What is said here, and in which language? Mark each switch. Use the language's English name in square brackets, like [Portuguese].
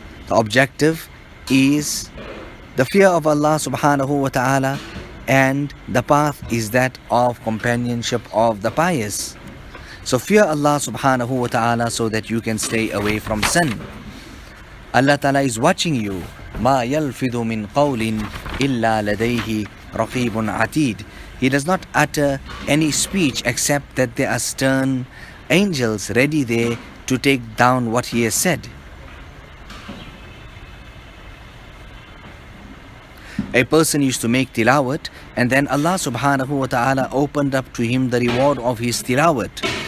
[English] The objective is the fear of Allah subhanahu wa ta'ala, and the path is that of companionship of the pious. So fear Allah subhanahu wa ta'ala so that you can stay away from sin. Allah ta'ala is watching you. [Arabic] ما يلفظ من قول إلا لديه رقيب عتيد. [English] He does not utter any speech except that there are stern angels ready there to take down what he has said. A person used to make tilawat, and then Allah subhanahu wa ta'ala opened up to him the reward of his tilawat.